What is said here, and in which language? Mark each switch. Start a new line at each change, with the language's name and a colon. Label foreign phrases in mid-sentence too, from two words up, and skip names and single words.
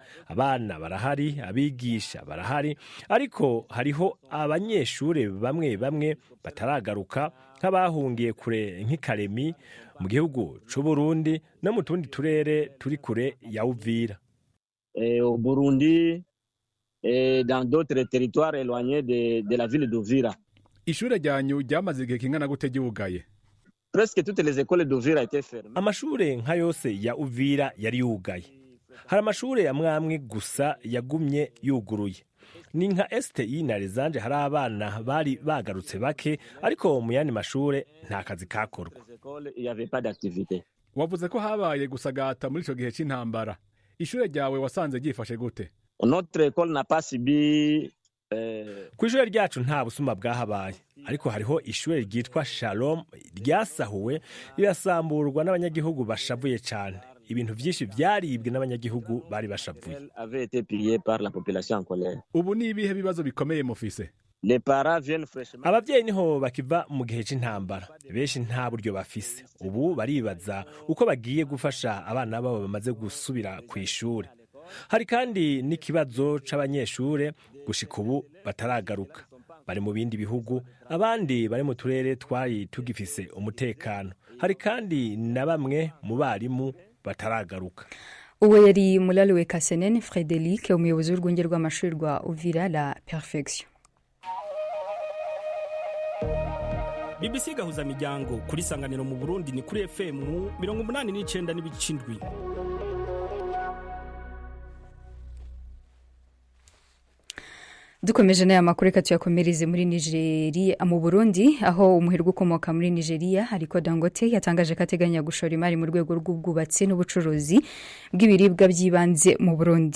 Rundi: Abana barahari, abigisha barahari, ariko hariho abanyeshuri bamwe bamwe bataragaruka, nk'abahungiye kure nk'ikaremi mu gihugu c'u Burundi no mu tundi turere turi kure ya Uvira.
French: Au Burundi et dans d'autres territoires éloignés de la ville d'Uvira.
Rundi: Ishure ryanyu ryamaze igihe kingana gute ryugaye?
French: Presque toutes les écoles d'Uvira étaient fermées.
Rundi: Amashure nka yose ya Uvira yari yugaye. Hari amashure amwe gusa yagumye yuguruye. Ni nka STI na Rezanje hari abana bari bagarutse bake, ariko mu yandi mashure nta kazi kakorwa.
French: Il y avait pas d'activité.
Rundi: Wavuze ko habaye gusagata muri ico gihe c'intambara. Ishure ryawe wasanze ryifashe gute?
French: Notre école n'a pas subi
Rundi: Kw'ishure ryacu nta busuma bwahabaye, ariko hariho ishure ryitwa Shalom ryasahuwe rirasamburwa n'abanyagihugu bashavuye cyane. Ibintu byinshi byaribwe n'abanyagihugu bari bashavuye.
French: avait été pillé par la population en colère.
Rundi: Ubu ni ibihe bibazo bikomeye mufise?
French: Les parents viennent fraîchement.
Rundi: Abavyeyi niho bakiva mu gihe c'intambara, benshi nta buryo bafise. Ubu baribaza uko bagiye gufasha abana babo bamaze gusubira ku ishuri. Hari kandi n'ikibazo c'abanyeshure gushika ubu bataragaruka, bari mu bindi bihugu, abandi bari mu turere twari tugifise umutekano. Hari kandi na bamwe mu barimu bataragaruka. Uwo yari Mulaluwe Kasenen Frédéric, umuyobozi w'urwunge rw'amashuri rwa Uvira la Perfection. BBC gahuza miryango kuri Sanganiro mu Burundi ni kuri FM 89 n'ibicindwi. Dukomeje n'aya makuru reka tuyakomereze muri Nigeria mu Burundi, aho umuherwe ukomoka muri Nigeria ariko Dangote yatangaje ko ateganya gushora imari mu rwego rw'ubwubatsi n'ubucuruzi bw'ibiribwa by'ibanze mu Burundi.